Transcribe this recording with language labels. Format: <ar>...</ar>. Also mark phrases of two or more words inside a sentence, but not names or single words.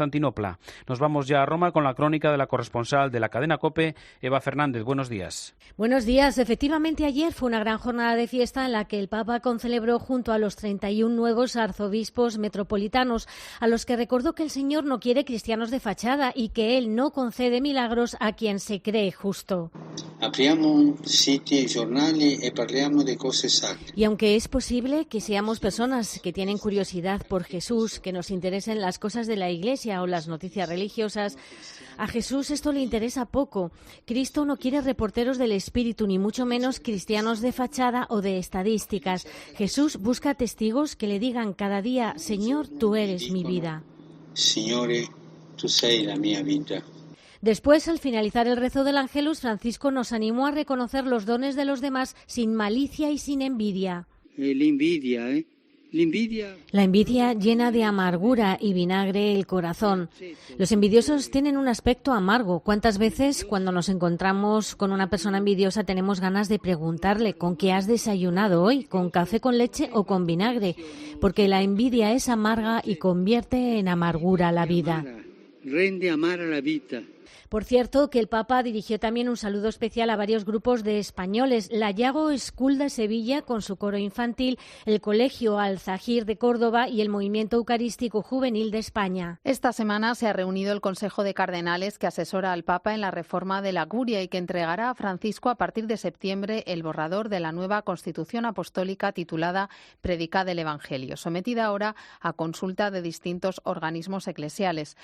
<es>Nos vamos ya a Roma con la crónica de la corresponsal de la cadena COPE, Eva Fernández. Buenos días. Buenos días. Efectivamente, ayer fue una gran jornada de fiesta en la que el Papa concelebró junto a los 31 nuevos arzobispos metropolitanos, a los que recordó que el Señor no quiere cristianos de fachada y que Él no concede milagros a quien se cree justo.</es> <it>Apriamo siti e giornali e parliamo de cose sacre.</it> <es>Y aunque es posible que seamos personas que tienen curiosidad por Jesús, que nos interesen las cosas de la Iglesia o las noticias religiosas, a Jesús esto le interesa poco. Cristo no quiere reporteros del espíritu, ni mucho menos cristianos de fachada o de estadísticas. Jesús busca testigos que le digan cada día: Señor, tú eres mi vida.</es> <it>Signore, tu sei la mia vita.</it> <es>Después, al finalizar el rezo del Ángelus, Francisco nos animó a reconocer los dones de los demás sin malicia y sin envidia. La envidia llena de amargura y vinagre el corazón. Los envidiosos tienen un aspecto amargo. ¿Cuántas veces cuando nos encontramos con una persona envidiosa tenemos ganas de preguntarle ¿con qué has desayunado hoy? ¿Con café con leche o con vinagre? Porque la envidia es amarga y convierte en amargura la vida.</es> <it>Rende amara la vita.</it> <es>Por cierto, que el Papa dirigió también un saludo especial a varios grupos de españoles: la Yago School de Sevilla con su coro infantil, el Colegio Al-Zahir de Córdoba y el Movimiento Eucarístico Juvenil de España. Esta semana se ha reunido el Consejo de Cardenales que asesora al Papa en la reforma de la Curia y que entregará a Francisco a partir de septiembre el borrador de la nueva Constitución Apostólica titulada Predicad el Evangelio, sometida ahora a consulta de distintos organismos eclesiales.</es>